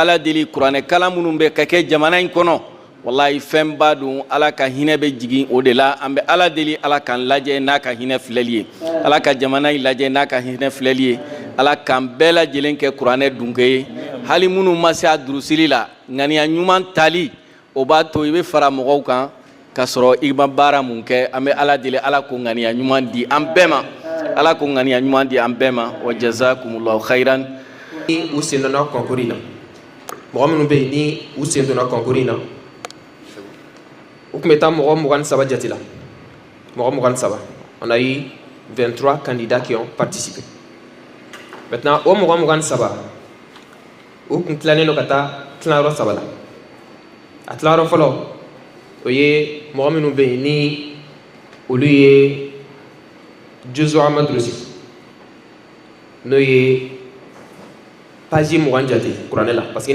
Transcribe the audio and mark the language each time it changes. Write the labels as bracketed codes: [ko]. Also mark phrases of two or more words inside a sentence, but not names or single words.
[bm] ala deli kuranɛ kalan minnu bɛ ka kɛ jamana in kɔnɔ wallahi fɛnba don ala ka hinɛ bɛ jigin o de la an bɛ ala deli ala k'an lajɛ n'a ka hinɛ filɛli ye ala ka jamana in lajɛ n'a ka hinɛ filɛli ye ala k'an bɛɛ lajɛlen kɛ kuranɛ dunke ye hali minnu ma se a durusili la ŋaniya ɲuman tali o b'a to i bɛ fara mɔgɔw kan ka sɔrɔ i ma baara mun kɛ an bɛ ala deli ala ko ŋaniya ɲuman di an bɛɛ ma ala ko ŋaniya ɲuman di an bɛɛ ma [ar] وجزاكم الله خيرا [bm] u sen donna concours in na mɔgɔ minnu bɛ yen ni u sen donna concours in na u tun bɛ taa mɔgɔ 23 jate la mɔgɔ 23 [fr] on a eu 23 candidats qui ont participé maintenant [bm] o mɔgɔ 23 u tun tilalen don ka taa tilayɔrɔ 3 la a tilayɔrɔ fɔlɔ o ye mɔgɔ minnu bɛ yen ni olu ye Juzo Amadrouzi n'o ye page 20 jate kuranɛ la [fr] parce que